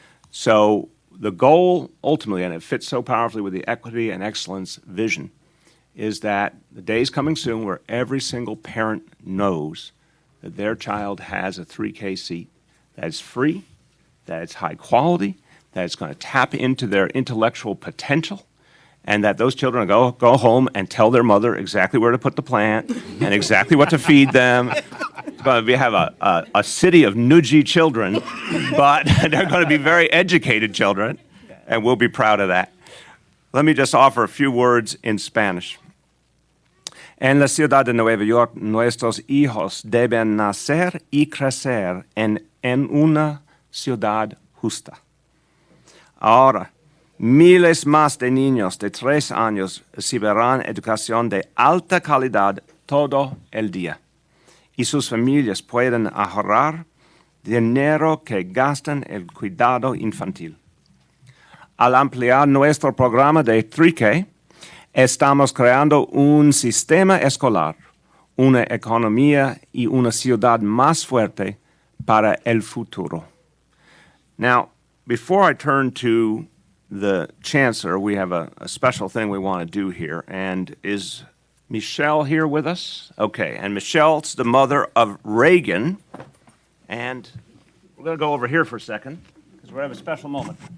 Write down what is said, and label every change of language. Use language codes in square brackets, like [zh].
[en] So the goal ultimately, and it fits so powerfully with the equity and excellence vision, is that the day's coming soon where every single parent knows that their child has a 3K seat, that it's free, that it's high quality, that it's going to tap into their intellectual potential, and that those children go home and tell their mother exactly where to put the plant and exactly what to feed them. We have a city of nudgy children, but they're going to be very educated children, and we'll be proud of that. Let me just offer a few words in Spanish. [es] En la ciudad de Nueva York, nuestros hijos deben nacer y crecer en una ciudad justa. Ahora, miles más de niños de 3 años recibirán educación de alta calidad todo el día, y sus familias pueden ahorrar dinero que gastan en el cuidado infantil. Al ampliar nuestro programa de 3K, estamos creando un sistema escolar, una economía y una ciudad más fuerte para el futuro. [en] Now, before I turn to the Chancellor, we have a special thing we want to do here. And is Michelle here with us? Okay, and Michelle's the mother of Reagan. And we're going to go over here for a second, because we're going to have a special moment.